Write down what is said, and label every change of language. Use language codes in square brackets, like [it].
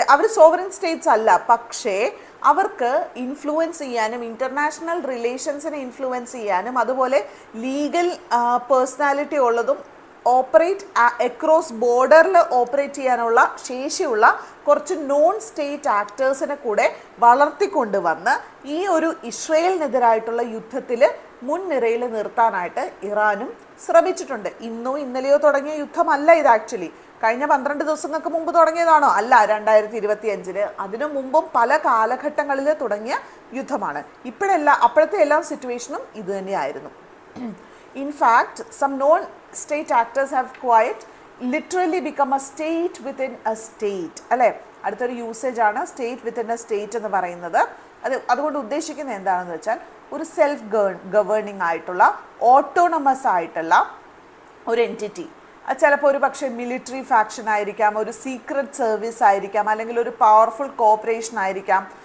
[ml] അവർ sovereign States അല്ല, പക്ഷേ അവർക്ക് ഇൻഫ്ലുവൻസ് ചെയ്യാനും ഇൻ്റർനാഷണൽ റിലേഷൻസിനെ ഇൻഫ്ലുവൻസ് ചെയ്യാനും അതുപോലെ ലീഗൽ പേഴ്സണാലിറ്റി ഉള്ളതും ഓപ്പറേറ്റ് അക്രോസ് ബോർഡറിൽ ഓപ്പറേറ്റ് ചെയ്യാനുള്ള ശേഷിയുള്ള കുറച്ച് നോൺ സ്റ്റേറ്റ് ആക്ടേഴ്സിനെ കൂടെ വളർത്തിക്കൊണ്ടുവന്ന് ഈ ഒരു ഇസ്രയേലിനെതിരായിട്ടുള്ള യുദ്ധത്തിൽ മുൻനിരയിൽ നിർത്താനായിട്ട് ഇറാനും ശ്രമിച്ചിട്ടുണ്ട്. ഇന്നോ ഇന്നലെയോ തുടങ്ങിയ യുദ്ധമല്ല ഇത്. ആക്ച്വലി കഴിഞ്ഞ 12 ദിവസങ്ങൾക്ക് മുമ്പ് തുടങ്ങിയതാണോ? അല്ല, 2025 അതിനു മുമ്പും പല കാലഘട്ടങ്ങളിൽ തുടങ്ങിയ യുദ്ധമാണ്. അപ്പോഴത്തെ എല്ലാ സിറ്റുവേഷനും ഇത് തന്നെയായിരുന്നു. [en] In fact, some non-state actors have quite literally become a state within a state. [ml] അല്ലേ, അടുത്തൊരു യൂസേജ് ആണ് [en] state within a state [ml] എന്ന് പറയുന്നത്. അതുകൊണ്ട് ഉദ്ദേശിക്കുന്നത് എന്താണെന്ന് വെച്ചാൽ ഒരു സെൽഫ് ഗവേണിംഗ് ആയിട്ടുള്ള ഓട്ടോണമസ് ആയിട്ടുള്ള ഒരു എൻറ്റിറ്റി. ചിലപ്പോൾ ഒരു പക്ഷേ മിലിറ്ററി ഫാക്ഷൻ ആയിരിക്കാം, ഒരു സീക്രട്ട് സർവീസ് ആയിരിക്കാം, അല്ലെങ്കിൽ ഒരു പവർഫുൾ കോർപ്പറേഷൻ ആയിരിക്കാം.